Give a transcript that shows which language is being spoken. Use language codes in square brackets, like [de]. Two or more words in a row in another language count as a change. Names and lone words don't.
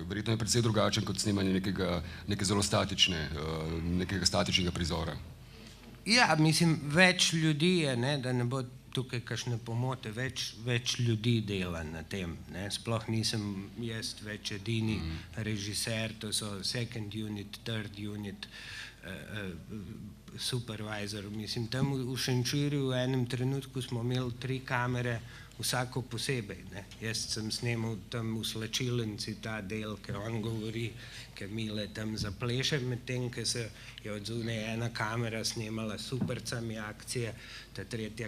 [sl] Verjetno je precej drugačen kot snemanje nekega zelo statičnega prizora. Ja, mislim, več ljudi je, da ne bo tukaj kakšne pomote, več ljudi dela na tem. Sploh nisem jaz več edini režiser, to so [en] second unit, third unit, supervisor. [sl] Mislim, tam v Šenčurju v enem trenutku smo imeli 3 kamere, vsako posebej. Jaz sem snemal tam v Slačilnici ta del, ker on govori, ker Mile tam zapleše, medtem, ker se je od zunaj ena kamera snemala s Supercami akcije, ta 3.